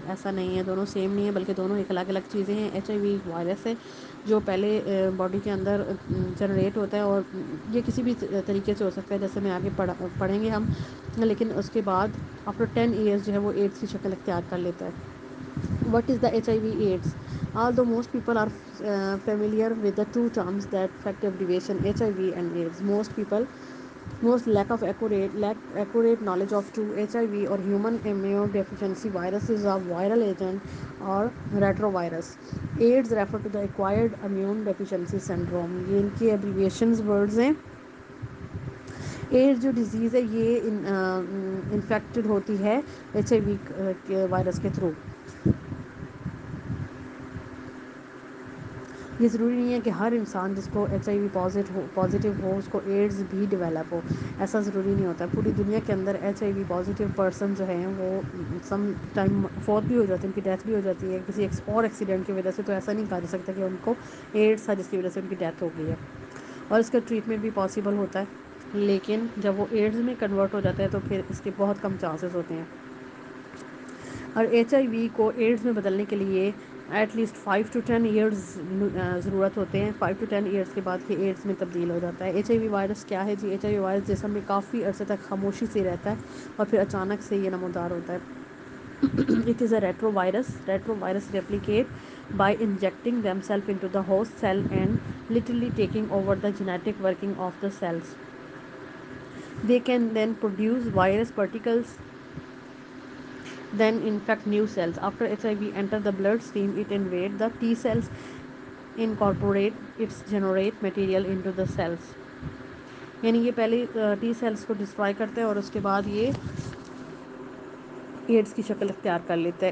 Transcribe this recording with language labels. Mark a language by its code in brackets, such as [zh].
[ur] ایسا نہیں ہے، دونوں سیم نہیں ہے بلکہ دونوں ایک الگ الگ چیزیں ہیں. ایچ آئی وی ایک وائرس ہے جو پہلے باڈی کے اندر جنریٹ ہوتا ہے، اور یہ کسی بھی طریقے سے ہو سکتا ہے جیسے میں آگے پڑھیں گے ہم. لیکن اس کے بعد آفٹر 10 ایئرس جو ہے وہ ایڈس کی شکل اختیار کر لیتا ہے. [en] What is the HIV AIDS? Although most people are familiar with the two terms that affect abbreviation HIV and AIDS, most lack accurate knowledge of two HIV or human immunodeficiency viruses of viral agent or retrovirus. AIDS refer to the acquired immune deficiency syndrome. [ur] یہ ان کی abbreviations words ہیں. AIDS جو disease ہے یہ infected ہوتی ہے H I we virus کے through. یہ ضروری نہیں ہے کہ ہر انسان جس کو ایچ آئی وی پازیٹیو ہو اس کو ایڈز بھی ڈیولپ ہو. ایسا ضروری نہیں ہوتا. پوری دنیا کے اندر H I V positive person جو ہیں وہ سم ٹائم فوت بھی ہو جاتے ہیں، ان کی ڈیتھ بھی ہو جاتی ہے کسی اور ایکسیڈنٹ کی وجہ سے. تو ایسا نہیں کہا جا سکتا کہ ان کو ایڈز تھا جس کی وجہ سے ان کی ڈیتھ ہو گئی ہے. اور اس کا ٹریٹمنٹ بھی پاسبل ہوتا ہے، لیکن جب وہ ایڈز میں کنورٹ ہو جاتا ہے تو پھر اس کے بہت کم چانسز ہوتے ہیں. اور ایچ آئی وی کو ایڈز میں بدلنے کے لیے ایٹ لیسٹ 5 to 10 ایئرز ضرورت ہوتے ہیں. 5 to 10 ایئرس کے بعد یہ ایڈس میں تبدیل ہو جاتا ہے. ایچ آئی وی وائرس کیا ہے جی؟ ایچ آئی وی وائرس جسم میں کافی عرصے تک خاموشی سے رہتا ہے اور پھر اچانک سے یہ نمودار ہوتا ہے. [en] It is a retrovirus. Retrovirus replicate by injecting themselves into the host cell and literally taking over the genetic working of the cells. They can then produce virus particles, then infect new cells. After HIV enter the bloodstream, it invade the T cells, incorporate its generate material into the cells. [ur] یعنی یہ پہلے T cells کو destroy کرتے ہیں اور اس کے بعد یہ ایڈس کی شکل اختیار کر لیتا ہے.